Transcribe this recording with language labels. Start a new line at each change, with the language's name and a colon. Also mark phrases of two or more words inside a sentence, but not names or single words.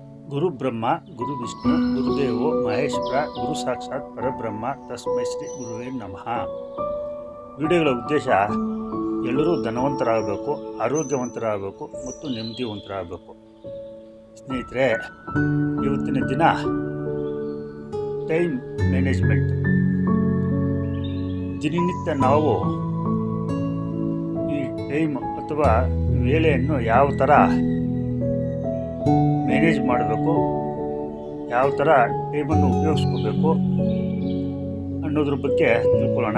Sanskrit: ಗುರು ಬ್ರಹ್ಮ ಗುರು ವಿಷ್ಣು ಗುರುದೇವೋ ಮಹೇಶ್ವರ ಗುರು ಸಾಕ್ಷಾತ್ ಪರಬ್ರಹ್ಮ ತಸ್ಮೈ ಶ್ರೀ ಗುರುವೇ ನಮಃ.
Kannada: ವಿಡಿಯೋಗಳ ಉದ್ದೇಶ ಎಲ್ಲರೂ ಧನವಂತರಾಗಬೇಕು, ಆರೋಗ್ಯವಂತರಾಗಬೇಕು ಮತ್ತು ನೆಮ್ಮದಿವಂತರಾಗಬೇಕು. ಸ್ನೇಹಿತರೆ, ಇವತ್ತಿನ ದಿನ
English: time management.
Kannada: ದಿನನಿತ್ಯ ನಾವು ಈ ಟೈಮ್ ಅಥವಾ ವೇಳೆಯನ್ನು ಯಾವ ಥರ ಮ್ಯಾನೇಜ್ ಮಾಡಬೇಕು, ಯಾವ ಥರ ಟೈಮನ್ನು ಉಪಯೋಗಿಸ್ಕೋಬೇಕು ಅನ್ನೋದ್ರ ಬಗ್ಗೆ ತಿಳ್ಕೊಳ್ಳೋಣ.